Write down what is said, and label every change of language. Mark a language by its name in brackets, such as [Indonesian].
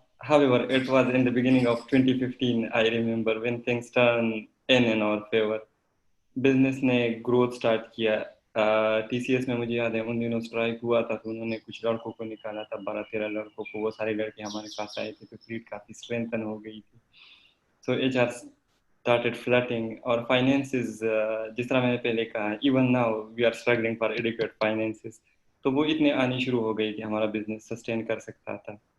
[English] However, it was in the beginning of 2015, I remember, when things turned in our favor. [Urdu] Business نے growth start کیا. TCS میں مجھے یاد ہے ان دنوں اسٹرائک ہوا تھا تو انہوں نے کچھ لڑکوں کو نکالا تھا, 12-13 لڑکوں کو. وہ سارے لڑکے ہمارے پاس آئے تھے تو فلیٹ کافی اسٹرینتھن ہو گئی تھی. [English] So HR started flooding. اور finances [Urdu] جس طرح میں نے پہلے کہا, [English] even now we are struggling for adequate finances. [Urdu] تو وہ اتنے آنی شروع ہو گئی کہ ہمارا بزنس سسٹین کر سکتا تھا.